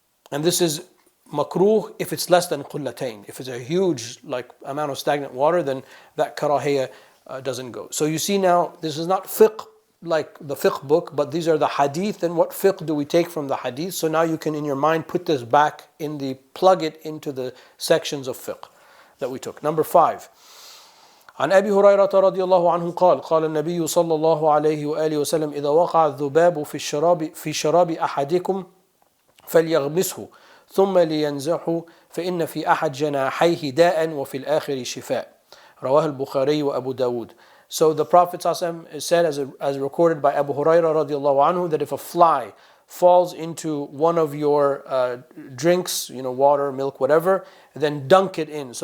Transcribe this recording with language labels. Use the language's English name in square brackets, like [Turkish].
[English] And this is makruh if it's less than qullatayn. If it's a huge amount of stagnant water, then that karahiyah doesn't go. So you see now, this is not fiqh like the fiqh book, but these are the hadith, and what fiqh do we take from the hadith? So now you can in your mind put this back plug it into the sections of fiqh that we took. Number 5. [Arabic] عن أبي هريرة رضي الله عنه قال النبي صلى الله عليه وآله وسلم إذا وقع الذباب في شراب أحدكم فليغمسه ثم لينزحه فإن في أحد جناحيه داء وفي الآخر شفاء. رواه البخاري وأبو داود. [English] So the Prophet ﷺ said, as recorded by Abu Hurairah radiallahu anhu, that if a fly falls into one of your drinks, water, milk, whatever, then dunk it in.